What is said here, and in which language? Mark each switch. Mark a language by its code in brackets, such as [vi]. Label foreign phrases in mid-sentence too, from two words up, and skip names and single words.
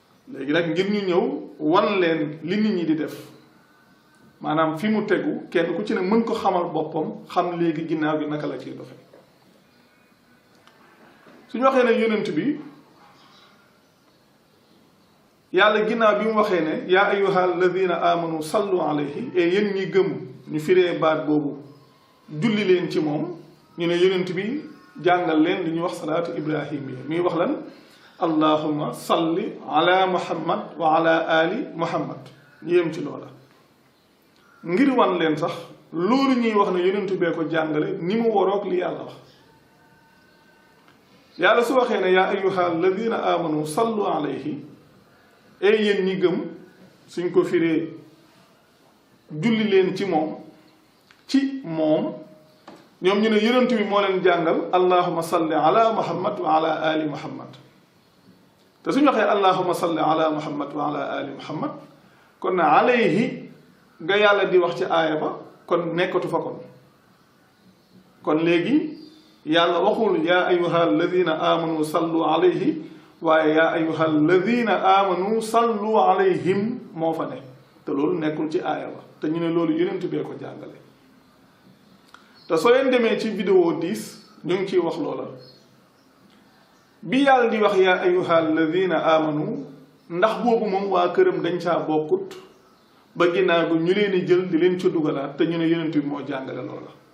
[wo] Léegi nag ngir ñu ñëw wan leen li nit ñi di def, maanaam fi mu tegu, kenn ku ci ne mën ko xamal boppam, xam léegi ginnaaw gi naka la ciy doxe. Suñu waxee ne yonent bi, Yàlla ginnaaw bi mu waxee ne, [ar] "يا أيها الذين آمنوا صلوا عليه", [wo] et yéen ñi gëm, ñu firee baat boobu, "Julli leen ci moom", ñu ne yonent bi jàngal leen li ñuy wax salaatu ibrahimiya, muy wax lan? [ar] "اللهم صل على محمد وعلى آل محمد." [wo] Ñu yem ci loola. Ngir wan leen sax, loolu ñuy wax ne yonent bee ko jàngale, ni mu waroog li Yàlla wax. Yàlla su waxee ne, [ar] "يا أيها الذين آمنوا صلوا عليه", [wo] et yéen ñi gëm, suñ ko firee, "Julli leen ci moom", ci moom, ñoom ñu ne yonent bi moo leen jàngal, [ar] "اللهم صل على محمد وعلى آل محمد." [wo] Te suñu waxee, [ar] "اللهم صل على محمد وعلى آل محمد", [wo] kon na alayhi ga Yàlla di wax ci aaya ba, kon nekkatu fa kon. Kon léegi, Yàlla waxul, [ar] "يا أيها الذين آمنوا صلوا عليه", [wo] waaye, [ar] "يا أيها الذين آمنوا صلوا عليهم" [wo] moo fa ne. Te loolu nekkul ci aaya ba. Te ñu ne loolu yonent bee ko jàngale. Te soo leen demee ci vidéo dix, ñu ngi ciy wax loola. Bi Yàlla di wax, [ar] "يا أيها الذين آمنوا", [wo] ndax boobu moom waa këram dañ caa bokkut, ba ginnaaw bi ñu leen di jël di leen ca dugalaat, te ñu ne yonent bi moo jàngale loola.